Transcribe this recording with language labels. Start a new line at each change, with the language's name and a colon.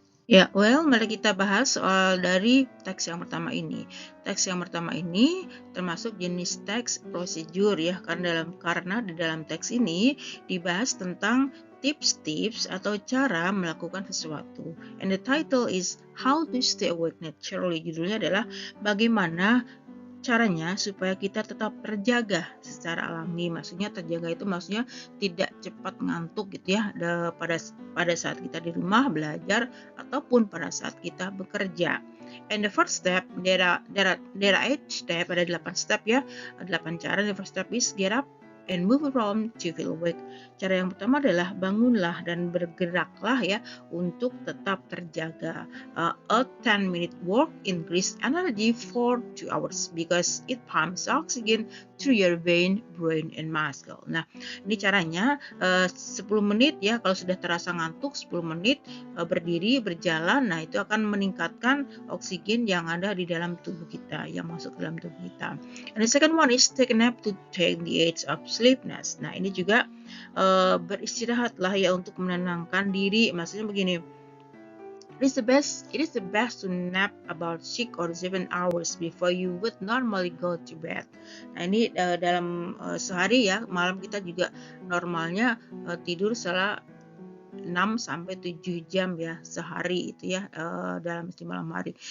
Indonesian: Mari kita bahas soal dari teks yang pertama ini. Teks yang pertama ini termasuk jenis teks prosedur ya, karena di dalam teks ini dibahas tentang tips-tips atau cara melakukan sesuatu.
English: And the title is How to Stay Awake Naturally.
Indonesian: Judulnya adalah bagaimana caranya supaya kita tetap terjaga secara alami. Maksudnya terjaga itu maksudnya tidak cepat ngantuk gitu ya, pada saat kita di rumah belajar ataupun pada saat kita bekerja.
English: And the first step, there are 8 step,
Indonesian: ada 8 step ya, 8 cara.
English: The first step is get up and move around to feel awake.
Indonesian: Cara yang pertama adalah bangunlah dan bergeraklah ya untuk tetap terjaga.
English: A 10-minute walk increase energy for 2 hours because it pumps oxygen through your vein, brain, and muscle.
Indonesian: Nah, ini caranya 10 menit ya, kalau sudah terasa ngantuk 10 menit berdiri, berjalan, nah itu akan meningkatkan oksigen yang ada di dalam tubuh kita, yang masuk ke dalam tubuh kita.
English: And the second one is take a nap to take the edge of sleepiness.
Indonesian: Nah, ini juga beristirahatlah ya untuk menenangkan diri. Maksudnya begini,
English: it is the best to nap about 6 or 7 hours before you would normally go to bed.
Indonesian: Nah, ini dalam sehari ya, malam kita juga normalnya tidur setelah 6 sampai 7 jam ya sehari itu ya, dalam malam hari.